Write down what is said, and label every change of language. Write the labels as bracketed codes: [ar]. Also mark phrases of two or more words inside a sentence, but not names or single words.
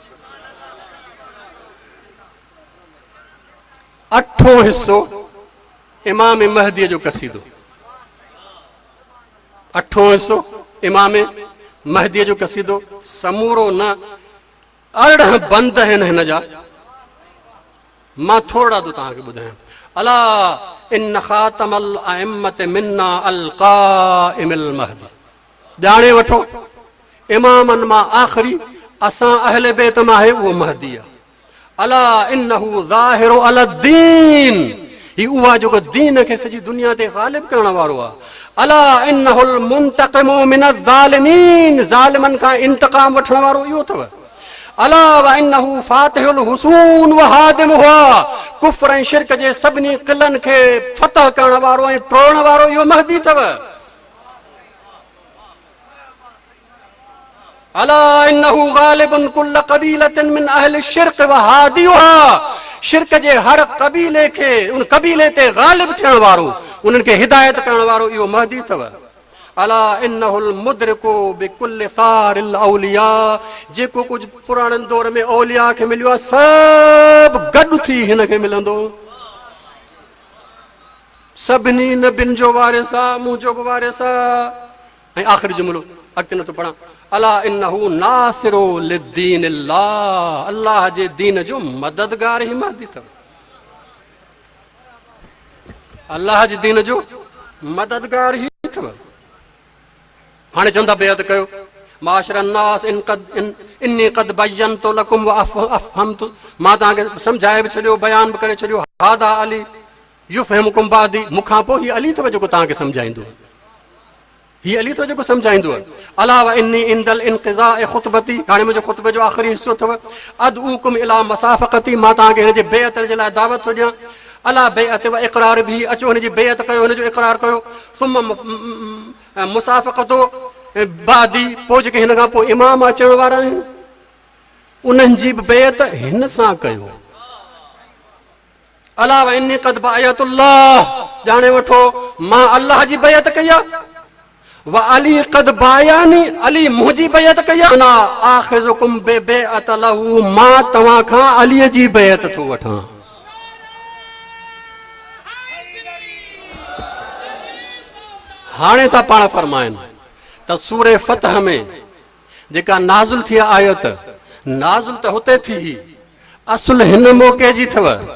[sd] 8हों हिसो इमाम महदीअ जो कसीदो। 8हों हिसो इमाम महदीअ जो कसीदो, समूरो न 18 बंद आहिनि हिन जा, मां थोरा तो तव्हांखे ॿुधायां। [ar] ألا إن خاتم الأئمة منا القائم المهدي, [sd] ॼाणे वठो इमामनि मां आख़िरी असां अहले बैत मां आहे उहो महदी आहे। [ar] ألا إنه ظاهر الدين, [sd] ही उहा जेको दीन खे सॼी दुनिया ते ग़ालिब करण वारो आहे। [ar] ألا إنه المنتقم من الظالمين, [sd] ज़ालिमनि खां इंतक़ाम वठण वारो इहो अथव। [ar] ألا وإنه فاتح الحصون وهادمها, [sd] कुफ्र ऐं शिरक जे सभिनी क़िलनि खे फतह करण वारो ऐं टोड़ण वारो इहो महदी अथव। [ar] ألا إنه غالب كل قبيلة من أهل الشرك وهاديها, [sd] शिरक जे हर कबीले खे उन कबीले ते ग़ालिब थियण वारो, उन्हनि खे हिदायत करण वारो इहो महदी अथव। [ar] ألا إنه المدرك بكل ثار الأولياء, [sd] जेको कुझु पुराणनि दौर में औलिया खे मिलियो आहे सभु गॾु थी हिन खे मिलंदो। सभिनी नबियुनि जो वारिस आहे, मुंहिंजो बि वारिस आहे। ऐं आख़िरी जुमिलो अॻिते नथो पढ़ां। [ar] ألا إنه ناصر لدين الله, [sd] अल्लाह जे दीन जो मददगार ई महदी अथव। अल्लाह जे दीन जो मददगार ई अथव। हाणे चवंदा बेअत कयो, [ar] معاشر الناس إني قد بينت لكم وأفهمت, [sd] मां तव्हांखे सम्झाए बि छॾियो, बयान बि करे छॾियो। [ar] هذا علي يفهمكم بعدي, [sd] मूंखां पोइ हीउ अली अथव जेको तव्हांखे सम्झाईंदो, हीउ अली अथव जेको सम्झाईंदो। [ar] ألا وإني عند انقضاء خطبتي, [sd] हाणे मुंहिंजो ख़ुतबे जो आख़िरी हिसो अथव। [ar] أدعوكم إلى مصافقتي, [sd] मां तव्हांखे हिन जे बेअत जे लाइ दावत थो ॾियां। [ar] ألا بيعة وإقرار [sd] बि, अचो हिन जी बेअत कयो, हिन जो इक़रार कयो। [ar] ثم مصافقته بعدي, [sd] पोइ जेके हिन खां पोइ इमाम अचण वारा आहिनि उन्हनि जी बि बेअत हिन सां कयो। [ar] ألا وإني قد بايعت الله, [sd] ॼाणे वठो मां अल्लाह जी बेअत कई आहे। [ar] وعلي قد بايعني, [sd] अली मुंहिंजी बेअत कई आहे। [ar] أنا آخذكم بالبيعة له, [sd] मां तव्हां खां अलीअ जी बेअत थो वठां। हाणे था पाण फरमाइनि त सूरे फतह में जेका नाज़ुल थी आयत, नाज़ुल त हुते थी, असुल हिन मौक़े जी अथव।